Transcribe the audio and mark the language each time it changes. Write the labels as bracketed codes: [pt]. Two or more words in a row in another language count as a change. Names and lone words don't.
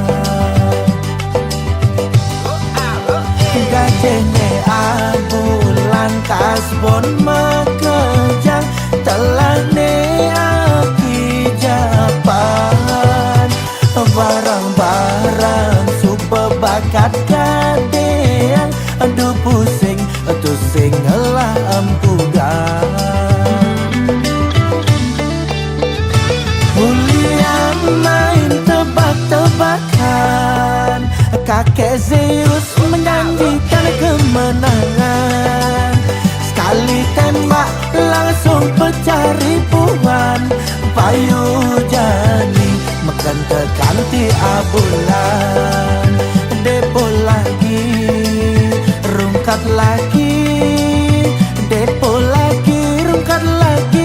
[ban] Gajene abulan kasbon makejang telah ne aki japan. Barang-barang super bakat gadeang, aduh pusing, pusing ngelah ampugan. [id] Main tebak-tebakan, kakek Zeus menjanjikan kemenangan. Sekali tembak langsung pecah ribuan. [ban] Payu jani makan tekanti abulan. [id] Depo lagi, rungkat lagi. Depo lagi, rungkat lagi.